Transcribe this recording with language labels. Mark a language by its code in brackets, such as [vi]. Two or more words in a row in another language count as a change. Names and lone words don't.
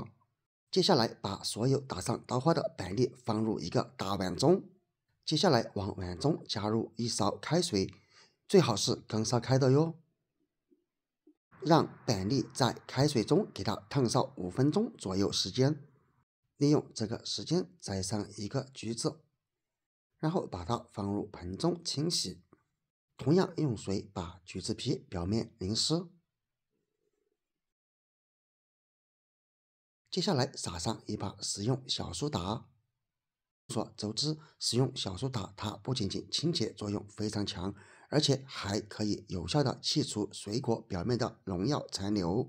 [zh] 接下來把所有打上刀花的板栗放入一個大碗中，接下來往碗中加入一勺開水，最好是剛燒開的喲。讓板栗在開水中給它燙燒5分鐘左右時間，利用這個時間摘上一個橘子，然後把它放入盆中清洗，同樣用水把橘子皮表面淋濕。接下來撒上一把食用小蘇打。眾所周知，食用小蘇打它不僅僅清潔作用非常強，而且還可以有效的去除水果表面的農藥殘留。